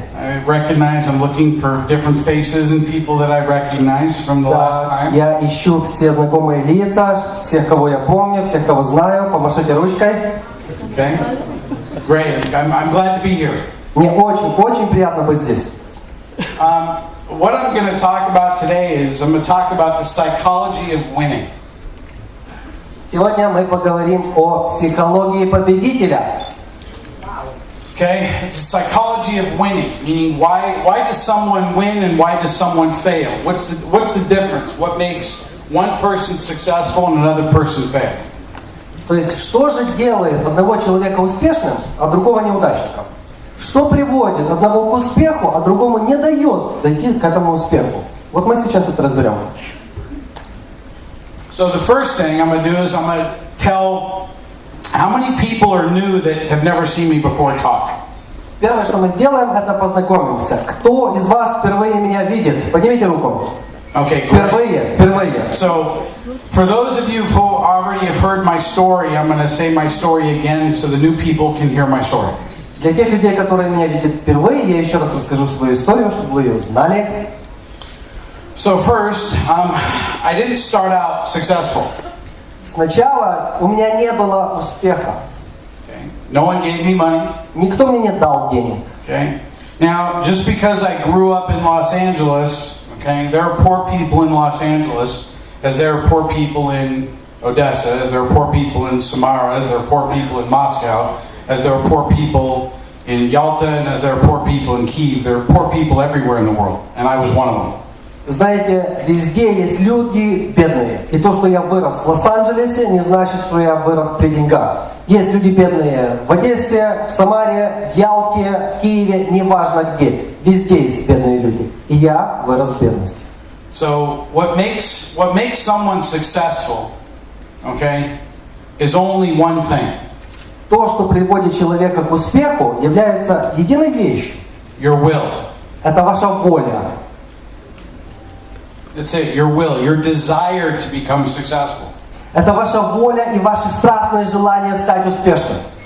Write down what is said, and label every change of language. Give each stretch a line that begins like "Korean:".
English: I recognize I'm looking for different faces and people that I recognize from the last time.
Russian: Я ищу все знакомые лица, всех, кого я помню, всех, кого знаю. Помашите ручкой.
English: Okay. Great. I'm glad to be here.
Russian: Мне очень приятно быть здесь.
English: What I'm going to talk about today is I'm going to talk about the psychology of winning.
Russian: Сегодня мы поговорим о психологии победителя.
English: Okay, it's a psychology of winning, meaning why does someone win and why does someone fail? What's the difference? What makes one person successful and another person fail?
Russian: То есть, что же делает одного человека успешным, а другого неудачником? Что приводит одного к успеху, а другому не дает дойти к этому успеху? Вот мы сейчас это разберем.
English: So the first thing I'm going to do is I'm going to tell how many people are new that have never seen me before talk.
Russian: Первое, что мы сделаем, это познакомимся. Кто из вас впервые меня видит? Поднимите руку.
English: Okay, great.
Russian: Впервые.
English: So, for those of you who already have heard my story, I'm going to say my story again so the new people can hear my story.
Russian: Для тех людей, которые меня видят впервые, я еще раз расскажу свою историю, чтобы вы ее знали.
English: So first, I didn't start out successful.
Russian: Сначала у меня не было успеха.
English: Okay. No one gave me money.
Russian: Никто мне не дал денег.
English: Okay. Now, just because I grew up in Los Angeles, okay, there are poor people in Los Angeles, as there are poor people in Odessa, as there are poor people in Samara, as there are poor people in Moscow, as there are poor people in Yalta, and as there are poor people in Kyiv. There are poor people everywhere in the world, and I was one of them.
Russian: Знаете, везде есть люди бедные. И то, что я вырос в Лос-Анджелесе, не значит, что я вырос при деньгах. Есть люди бедные в Одессе, в Самаре, в Ялте, в Киеве, неважно где. Везде есть бедные люди. И я вырос в бедности.
English: So what makes someone successful, okay, is only one thing.
Russian: То, что приводит человека к успеху, является единой вещью.
English: Your will.
Russian: Это ваша воля.
English: That's it, your will, your desire to become successful.
Russian: Это ваша воля и ваше страстное желание стать успешным.